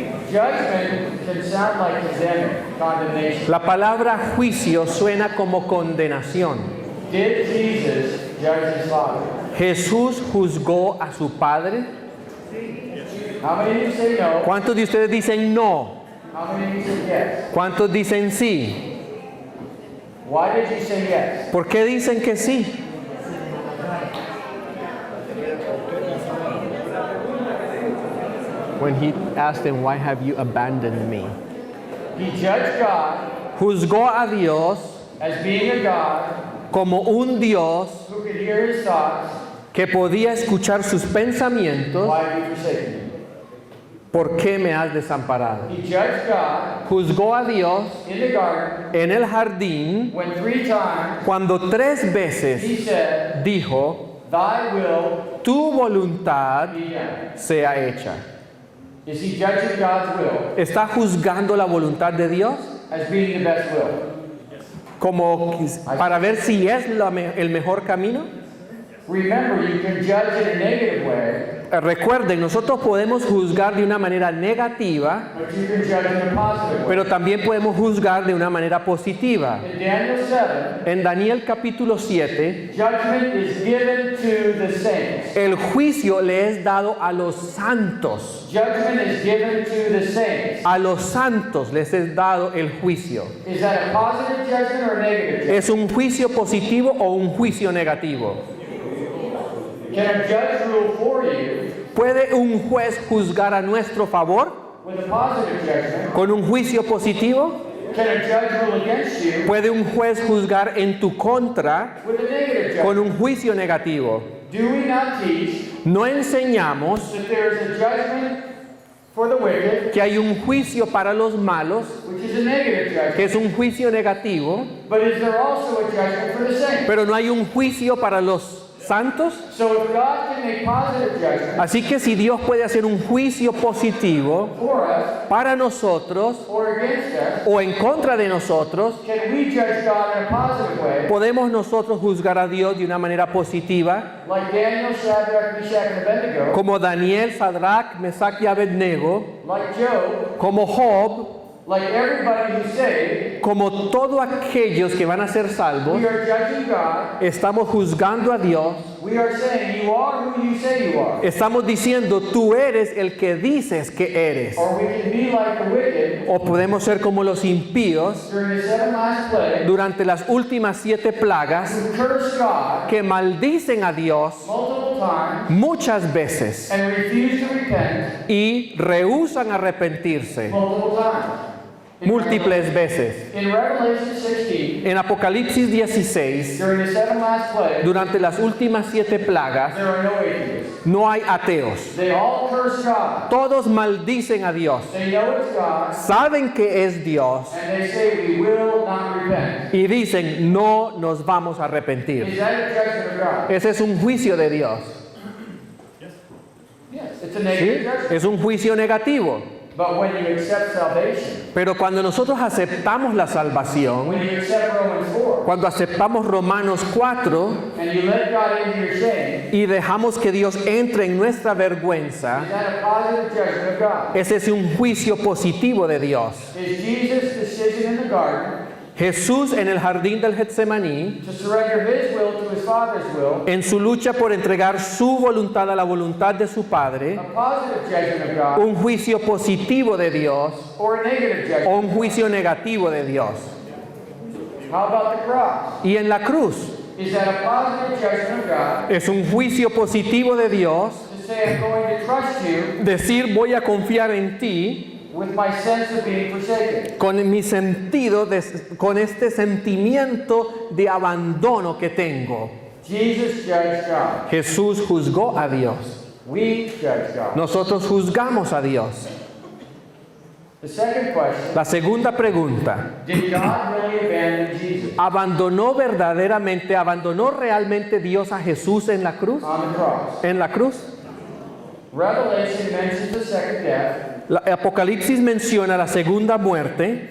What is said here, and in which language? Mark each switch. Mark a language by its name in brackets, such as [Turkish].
[English] Judgment can sound like condemnation. [Spanish] La palabra juicio suena como condenación. [English] Did Jesus judge his Father? [Spanish] ¿Jesús juzgó a su Padre? [English] How many of you say no? [Spanish] ¿Cuántos de ustedes dicen no? [English] How many of you say yes? [Spanish] ¿Cuántos dicen sí? [English] Why did you say yes? [Spanish] ¿Por qué dicen que sí? [English] When he asked them, why have you abandoned me? He judged God [Spanish] Juzgó a Dios [English] as being a God [Spanish] como un Dios [English] who could hear his thoughts. [Spanish] que podía escuchar sus pensamientos. [English] Why have you forsaken me? [Spanish] ¿Por qué me has desamparado? [English] He judged God [Spanish] Juzgó a Dios [English] in the garden [Spanish] en el jardín [English] when 3 times [Spanish] cuando 3 veces [English] he said, [Spanish] dijo, [English] thy will [Spanish] tu voluntad [English] be done. [Spanish] sea hecha. [English] Is he judging God's will [Spanish] ¿Está juzgando la voluntad de Dios? [English] as being the best will? [Spanish] Como para ver si es el mejor camino. [English] Remember, you can judge in a negative way, [Spanish] Recuerden, nosotros podemos juzgar de una manera negativa, [English] but you can judge in a positive way. [Spanish] pero también podemos juzgar de una manera positiva. [English] In Daniel 7, [Spanish] En Daniel capítulo 7, [English] judgment is given to the saints. [Spanish] el juicio le es dado a los santos. [English] Judgment is given to the saints. [Spanish] A los santos les es dado el juicio. [English] Is that a positive judgment or a negative judgment? [Spanish] ¿Es un juicio positivo o un juicio negativo? [English] Can a judge rule for you [Spanish] ¿Puede un juez juzgar a nuestro favor [English] with a positive judgment? [Spanish] con un juicio positivo? [English] Can a judge rule against you [Spanish] ¿Puede un juez juzgar en tu contra [English] with a negative [Spanish] con [English] judgment? [Spanish] un juicio negativo? [English] Do we not teach [Spanish] No enseñamos [English] that there is a judgment for the wicked, [Spanish] que hay un juicio para los malos, [English] which is a negative [Spanish] que [English] judgment, [Spanish] es un juicio negativo, [English] but is there also a judgment for the saints? [Spanish] pero no hay un juicio para los santos? [English] So if God can make positive judgment [Spanish] Así que si Dios puede hacer un juicio positivo [English] for us [Spanish] para nosotros [English] or against us, [Spanish] o en contra de nosotros, [English] can we judge God in a positive way, [Spanish] podemos nosotros juzgar a Dios de una manera positiva, [English] like Daniel, Shadrach, Meshach, and Abednego, [Spanish] como Daniel, Sadrach, Mesach y Abednego, [English] like Job, [Spanish] como Job, [English] like everybody who's saved? [Spanish] como todos aquellos que van a ser salvos? [English] We are judging God. [Spanish] Estamos juzgando a Dios, [English] We are saying you are who you say you are. [Spanish] estamos diciendo tú eres el que dices que eres. [English] Or we can be like the wicked [Spanish] O podemos ser como los impíos [English] during the 7 last plagues [Spanish] durante las últimas 7 plagas [English] who curse God [Spanish] que maldicen a Dios [English] multiple times [Spanish] muchas veces [English] and refuse to repent [Spanish] y rehúsan arrepentirse [English] multiple times. [Spanish] múltiples veces. [English] In Revelation 16, [Spanish] En Apocalipsis 16, [English] during the 7 last plagues, [Spanish] durante las últimas 7 plagas, [English] there are no atheists. [Spanish] no hay ateos. [English] They all curse God. [Spanish] Todos maldicen a Dios. [English] They know it's God, [Spanish] Saben que es Dios [English] and they say we will not repent. [Spanish] y dicen no nos vamos a [English] Is [Spanish] arrepentir. [English] that a judgment of God? [Spanish] Ese es un juicio de Dios. [English] Yes, it's a [Spanish] ¿Sí? [English] negative judgment. [Spanish] Es un juicio negativo. [English] But when you accept salvation, [Spanish] Pero cuando nosotros aceptamos la salvación, [English] when you accept Romans 4, [Spanish] cuando aceptamos Romanos 4 [English] and you let God into your shame, [Spanish] y dejamos que Dios entre en nuestra vergüenza, [English] is that a positive judgment of God? [Spanish] ese es un juicio positivo de Dios. [English] Is Jesus' decision in the garden [Spanish] Jesús en el jardín del Getsemaní, [English] to surrender his will to his Father's will, [Spanish] en su lucha por entregar su voluntad a la voluntad de su Padre, [English] a positive judgment of God, [Spanish] un juicio positivo de Dios [English] or a negative [Spanish] o [English] judgment. [Spanish] un juicio negativo de Dios. [English] How about the cross? [Spanish] Y en la cruz [English] Is that a positive judgment of God [Spanish] es un juicio positivo de Dios, [English] to say I'm going to trust you [Spanish] decir voy a confiar en ti [English] with my sense of being forsaken? [Spanish] con mi sentido, con este sentimiento de abandono que tengo. [English] Jesus judged God. [Spanish] Jesús juzgó a Dios. [English] We judge God. [Spanish] Nosotros juzgamos a Dios. [English] The second question, [Spanish] La segunda pregunta, [English] did God really abandon Jesus [Spanish] ¿abandonó realmente Dios a Jesús en la cruz? [English] on the cross? [Spanish] En la cruz. [English] Revelation mentions the second death [Spanish] La Apocalipsis menciona la segunda muerte